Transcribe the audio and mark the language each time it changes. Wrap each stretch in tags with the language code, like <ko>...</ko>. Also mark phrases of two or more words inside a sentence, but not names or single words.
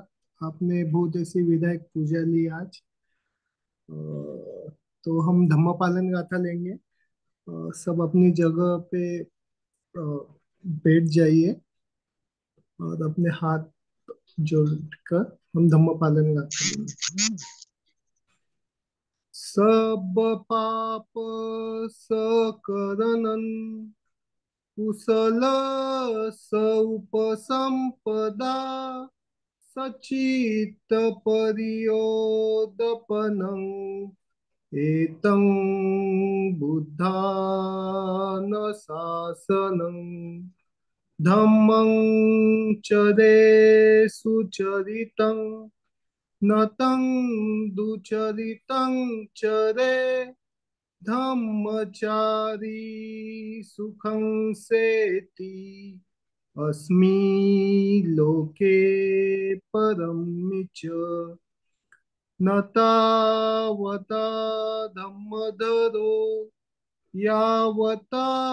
<hi>आपने बहुत ऐसी विधायक पूजा ली आज। अ, तो हम धम्मपालन गाथा लेंगे। सब अपनी जगह पे बैठ जाइए और अपने हाथ जोड़कर हम धम्मपालन गाथा लेंगे।</hi> <pi>सब पाप सकरनन कुशल उपसंपदा सचित परियोदपनं एतं बुद्धान शासनं धम्मं चरे सुचरितं नतं दुचरितं चरे धम्मचारी सुखं सेति अस्मि लोके परं च न तावता धम्मधरो यावता</pi>